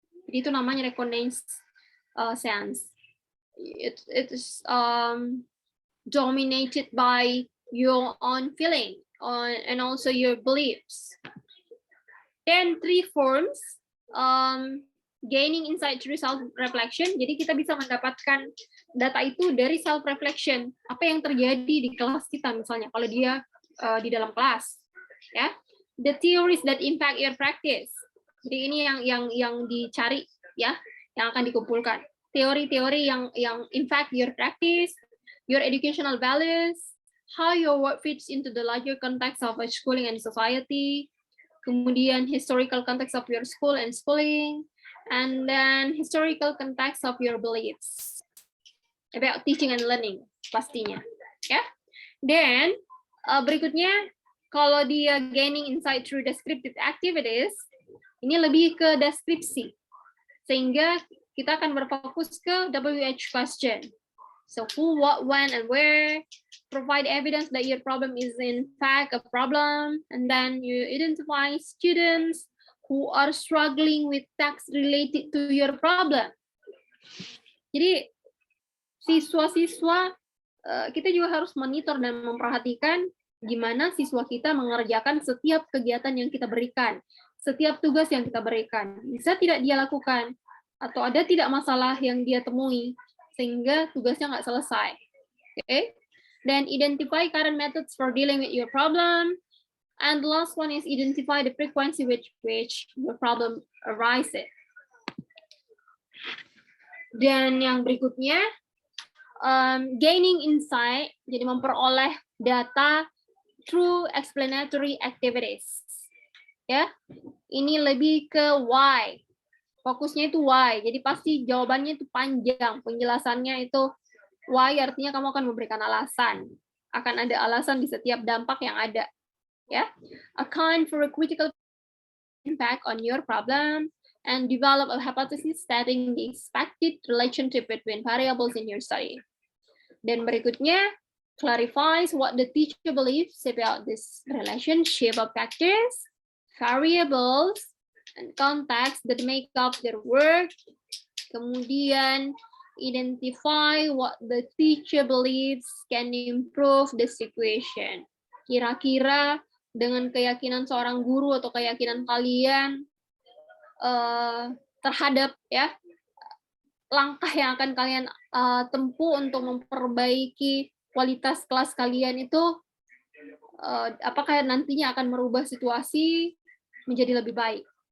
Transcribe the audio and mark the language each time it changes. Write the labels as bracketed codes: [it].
[id] Jadi itu namanya [en] reconnaissance. It is dominated by your own feeling and also your beliefs. Then 3 forms. Gaining insight through self-reflection. [id] Jadi kita bisa mendapatkan data itu dari self-reflection. Apa yang terjadi di kelas kita misalnya, kalau dia di dalam kelas. [en] Ya, the theories that impact your practice. [id] Jadi ini yang dicari ya, yang akan dikumpulkan. Teori-teori yang [en] impact your practice, your educational values, how your work fits into the larger context of a schooling and society. Kemudian historical context of your school and schooling. And then historical context of your beliefs about teaching and learning [id] pastinya, ya. Then berikutnya kalau dia [en] gaining insight through descriptive activities, [id] ini lebih ke deskripsi, sehingga kita akan berfokus ke WH question. [en] So who, what, when, and where. Provide evidence that your problem is in fact a problem, and then you identify students who are struggling with tasks related to your problem. [id] Jadi siswa-siswa kita juga harus monitor dan memperhatikan gimana siswa kita mengerjakan setiap kegiatan yang kita berikan, setiap tugas yang kita berikan. Bisa tidak dia lakukan, atau ada tidak masalah yang dia temui, sehingga tugasnya nggak selesai. [en] Okay? Then identify current methods for dealing with your problem. And the last one is identify the frequency with which your problem arises. [id] Dan yang berikutnya, [en] gaining insight, [id] jadi memperoleh data [en] through explanatory activities. [id] Ya, ini lebih ke why. Fokusnya itu why. Jadi pasti jawabannya itu panjang. Penjelasannya itu why, artinya kamu akan memberikan alasan. Akan ada alasan di setiap dampak yang ada. [en] Ya, account for a critical impact on your problem and develop a hypothesis stating the expected relationship between variables in your study. [id] Dan berikutnya, [en] clarifies what the teacher believes about this relationship of factors, variables, and context that make up their work. Kemudian, identify what the teacher believes can improve the situation. [id] Kira-kira dengan keyakinan seorang guru atau keyakinan kalian terhadap ya langkah yang akan kalian tempuh untuk memperbaiki kualitas kelas kalian itu, apakah nantinya akan merubah situasi menjadi lebih baik?